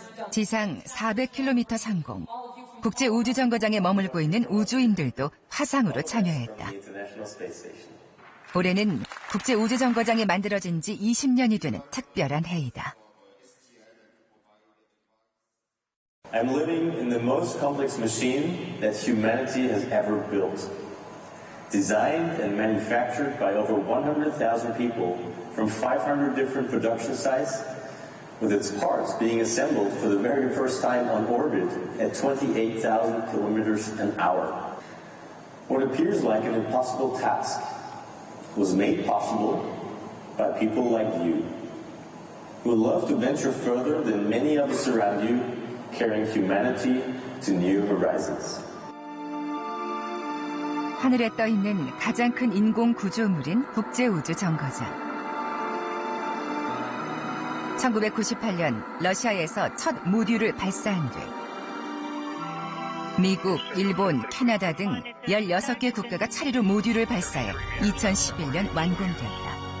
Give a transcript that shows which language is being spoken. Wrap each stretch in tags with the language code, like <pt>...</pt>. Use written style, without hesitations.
<ko>지상 400km 상공, 국제우주정거장에 머물고 있는 우주인들도 화상으로 참여했다. 올해는 국제우주정거장이 만들어진 지 20년이 되는 특별한 해이다.</ko> <en>I'm living in the most complex machine that humanity has ever built. Designed and manufactured by over 100,000 people from 500 different production sites, with its parts being assembled for the very first time on orbit at 28,000 kilometers an hour. What appears like an impossible task was made possible by people like you, who love to venture further than many of us around you, carrying humanity to new horizons.</en> <ko>하늘에 떠 있는 가장 큰 인공 구조물인 국제우주정거장. 1998년 러시아에서 첫 모듈을 발사한 뒤 미국, 일본, 캐나다 등 16개 국가가 차례로 모듈을 발사해 2011년 완공됐다.</ko>